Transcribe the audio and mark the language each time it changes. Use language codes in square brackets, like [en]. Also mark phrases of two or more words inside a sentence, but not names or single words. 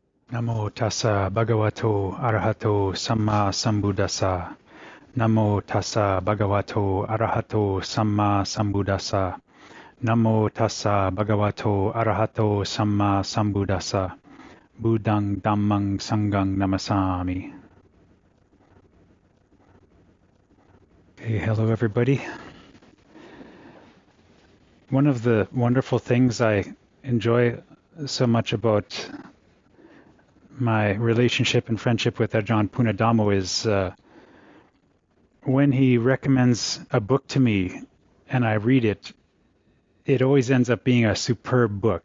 [pi] Namo tassa bhagavato arahato samma sambuddhassa. Namo tassa bhagavato arahato samma sambuddhassa. Namo tassa bhagavato arahato samma sambuddhassa. Buddhang dhammang sanghang namasami. [en] Okay, hello everybody. One of the wonderful things I enjoy so much about my relationship and friendship with Ajahn Punnadhammo is when he recommends a book to me and I read it, it always ends up being a superb book.